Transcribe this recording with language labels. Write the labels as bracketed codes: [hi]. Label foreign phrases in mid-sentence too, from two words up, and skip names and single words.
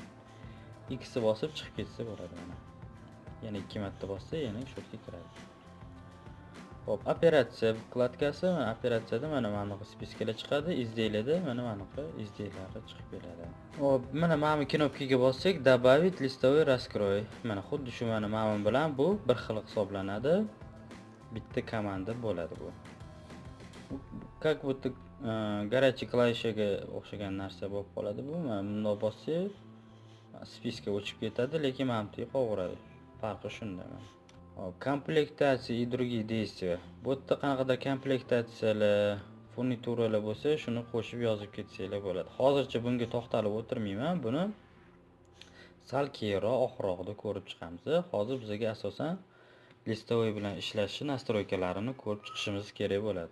[uz] X bosib chiqib ketsa bo'ladi mana. Yana 2 marta bossa, yana shu yerga kiradi. Xo'p, operatsiya vkladkasi, operatsiyada mana bunaqa spiskalar chiqadi, izdeylada mana bunaqa izdeylarga chiqib keladi. Xo'p, mana bu knopkaga bossak, [ru] добавить листовой раскрой. [uz] Mana xuddi shu mana bilan bu bir xil hisoblanadi. Bitta komanda bo'ladi bu. [ru] Как будто горячий [uz] klavishaga o'xshagan narsa bo'lib qoladi bu. Mana bunday bossak, spiska o'chib ketadi, lekin mana bu yerga qolaveradi. Farqi shunda. Komplektatsiya [ru] и другие действия. [uz] Bu yerda qanaqadir komplektatsiyalar, furnituralar bo'lsa, shuni qo'shib yozib ketsanglar bo'ladi. Hozircha bunga to'xtalib o'tirmayman. Buni sal keyinroq oxirroqda ko'rib chiqamiz. Hozir bizga asosan listovoy bilan ishlashi настройкалаrini ko'rib chiqishimiz kerak bo'ladi.